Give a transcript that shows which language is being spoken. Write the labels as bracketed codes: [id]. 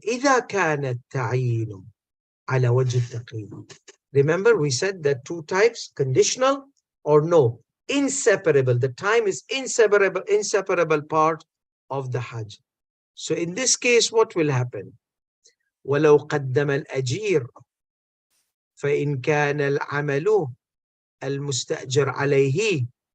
[ar] إذا كان التعيين على وجه التقييد. [en] Remember, we said that two types: conditional or no, inseparable. The time is inseparable part of the Hajj. So in this case, what will happen? [ar] ولو قدم الأجير فإن كان العمل المستأجر عليه